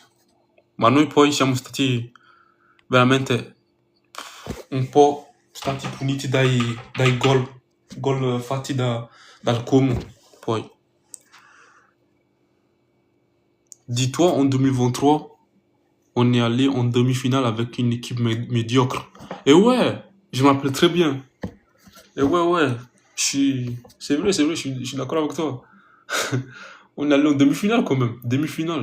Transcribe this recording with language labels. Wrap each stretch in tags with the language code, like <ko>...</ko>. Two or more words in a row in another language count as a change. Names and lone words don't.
<it>Ma noi poi siamo stati veramente un po' stati puniti dai gol fatti dal Como. Poi,</it> <fr>dis-toi, en 2023, on est allé en demi-finale avec une équipe médiocre. Et ouais, je m'appelle très bien. Et ouais, ouais, c'est vrai, je suis d'accord avec toi. On est allé en demi-finale quand même, demi-finale.</fr>